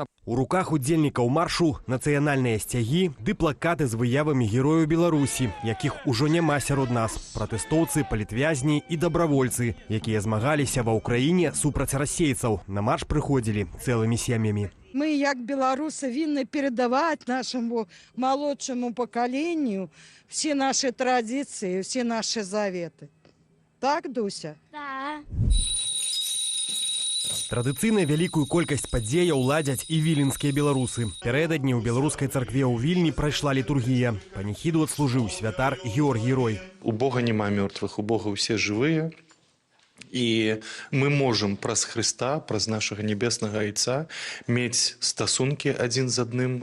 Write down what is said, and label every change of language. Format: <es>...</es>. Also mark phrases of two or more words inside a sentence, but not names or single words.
<be>У руках удзельнікаў маршу нацыянальныя сцягі ды плакаты з выявамі герояў Беларусі, якіх ужо няма сярод нас. Пратэстоўцы, палітвязні і дабравольцы, якія змагаліся ва ўкраіне супраць расейцаў. На марш прыходзілі цэлымі сем'ямі.</be> <uk>Мы, як беларусы, винны передавать нашему молодшему поколению все наши традиции, все наши заветы.</uk> <ru>Так, Дуся? Да.</ru> <be>Традыцыйна вялікую колькасць падзеяў ладзяць і віленскія беларусы. Пярэдадні ў беларускай царкве ў Вільні прайшла літургія. Паніхіду адслужыў святар Георгій Рой. У Бога няма мёртвых, у Бога ўсе жывыя. І мы можам праз Хрыста, праз нашага небеснага айца мець стасункі адзін з адным.</be>